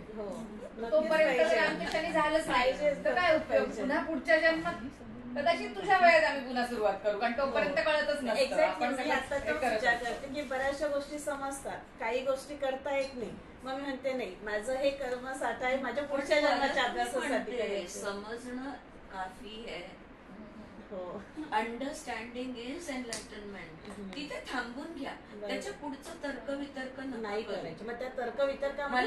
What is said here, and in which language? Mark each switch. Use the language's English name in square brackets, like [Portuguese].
[Marathi] तोपर्यंत रामकृष्णाने झालंच नाही तर काय उपयोग, पुन्हा पुढच्या जन्मात कदाचित तुझ्या वयात आम्ही पुन्हा सुरुवात करू, कारण तोपर्यंत कळतच की बऱ्याचशा गोष्टी समजतात, काही गोष्टी करता येत नाही. मग मी म्हणते नाही, माझं हे कर्म साठा आहे माझ्या पुढच्या जन्माच्या अभ्यासासाठी. समजणं काफी आहे. [English] Understanding is enlightenment. [Marathi] तिथे थांबून घ्या, त्याच्या पुढचं तर्क वितर्क नाही करायचं. मग त्या तर्क वितर्कामध्ये